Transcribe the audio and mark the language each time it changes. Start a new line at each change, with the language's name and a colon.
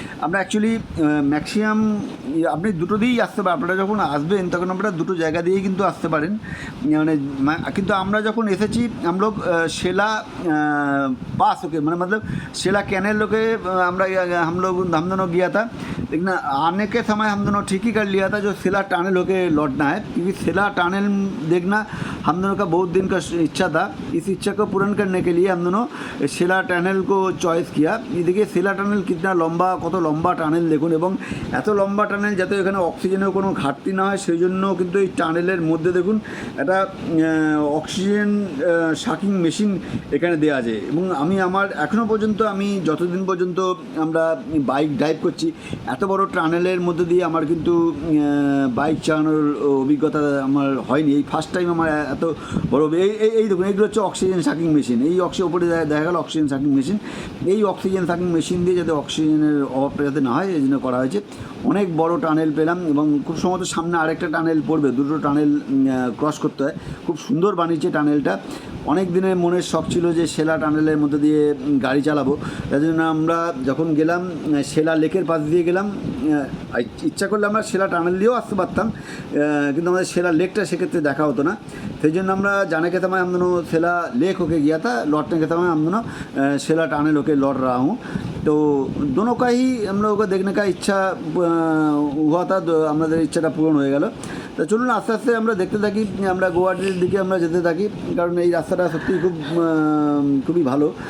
Bangla: আমরা actually maximum আপনি দুটো দিয়েই আসতে পারেন। আপনারা যখন আসবেন তখন আপনারা দুটো জায়গা দিয়েই কিন্তু আসতে পারেন, মানে কিন্তু আমরা যখন এসেছি আমরা সেলা
Hindi: पास होके मतलब शिला कैनल के हम लोग दोनों गया था, लेकिन आने के समय हम दोनों ठीक ही कर लिया था जो शिला टनल होके लौटना है, क्योंकि शिला टनल देखना हम दोनों का बहुत दिन का इच्छा था। इस इच्छा को पूर्ण करने के लिए हम दोनों शिला टनल को चॉइस किया। ये देखिए शिला टनल कितना लम्बा, कत लम्बा टनल देखुन,
Bangla: এবং এত লম্বা টানেল যাতে এখানে অক্সিজেনের কোনো ঘাটতি না হয় সেই জন্য কিন্তু এই টানেলের মধ্যে দেখুন একটা অক্সিজেন শাকিং মেশিন এখানে দেওয়া আছে। এবং আমি আমার এখনও পর্যন্ত আমি যতদিন পর্যন্ত আমরা বাইক ড্রাইভ করছি এত বড় টানেলের মধ্যে দিয়ে আমার কিন্তু বাইক চালানোর অভিজ্ঞতা আমার হয়নি। এই ফার্স্ট টাইম আমার এত বড় এই দেখুন এইগুলো হচ্ছে অক্সিজেন শাকিং মেশিন। এই উপরে দেখা গেল অক্সিজেন শাকিং মেশিন। এই অক্সিজেন শাকিং মেশিন দিয়ে যাতে অক্সিজেনের অভাবটা যাতে না হয় এই জন্য করা হয়েছে। অনেক বড় টানেল পেলাম এবং খুব সম্ভবত সামনে আরেকটা টানেল পড়বে, দুটো টানেল ক্রস করতে হয়। খুব সুন্দর বানিয়েছে টানেলটা। অনেক দিনের মনের শখ ছিল যে সেলা টানেলের মধ্যে দিয়ে গাড়ি চালাবো, তার জন্য আমরা যখন গেলাম সেলা লেকের পাশ দিয়ে গেলাম। ইচ্ছা করলে আমরা সেলা টানেল দিয়েও আসতে পারতাম, কিন্তু আমাদের সেলা লেকটা সেক্ষেত্রে দেখা হতো না। সেই জন্য আমরা
Hindi: जाने के समय हम दोनों सेला लेक होके गया था, लौटने के समय हम दोनों सेला टानेल होके लौट रहा हूँ। तो दोनों का ही हम लोगों को देखने का इच्छा हुआ था,
Bangla: আমাদের ইচ্ছাটা পূরণ হয়ে গেল। তো চলুন আস্তে আস্তে আমরা দেখতে থাকি, আমরা গুয়াহাটির দিকে আমরা যেতে থাকি, কারণ এই রাস্তাটা সত্যিই খুবই ভালো।